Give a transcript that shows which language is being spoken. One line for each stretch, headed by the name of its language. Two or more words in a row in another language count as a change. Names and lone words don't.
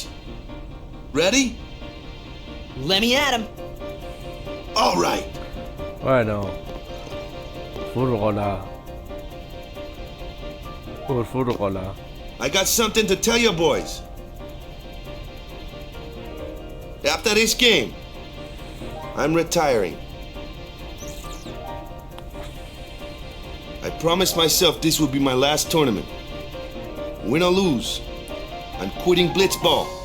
English: Ready? Let me at him. All right. Bueno. Furgola. Furgola. I got something to tell you boys. After this game, I'm retiring. I promised myself this would be my last tournament. Win or lose, I'm quitting Blitzball.